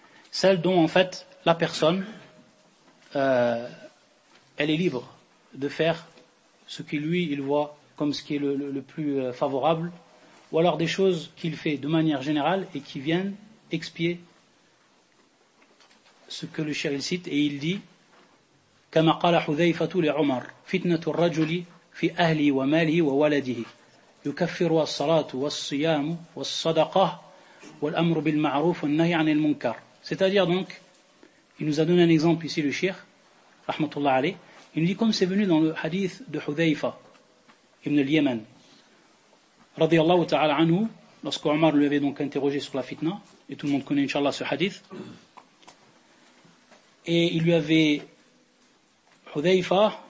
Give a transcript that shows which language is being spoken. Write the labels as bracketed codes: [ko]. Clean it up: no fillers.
[fr] Celles dont, en fait, la personne, elle est libre de faire ce qu'il lui, il voit comme ce qui est le plus favorable, ou alors des choses qu'il fait de manière générale et qui viennent expier ce que le shir cite, et il dit, [ar] kama qala Hudhayfatu li Umar, fitnatu ar-rajuli. في أهله وماله وولده يكفر الصلاة والصيام والصدقة والأمر بالمعروف والنهي عن المنكر. [fr] C'est-à-dire donc, il nous a donné un exemple ici le Cheikh, rahmatullah alayh. Il nous dit comme c'est venu dans le hadith de Hudhayfa ibn al-Yaman, radiyallahu ta'ala anhu, lorsque Omar lui avait donc interrogé sur la fitna, et tout le monde connaît inshallah ce hadith, et il lui avait Hudhayfa.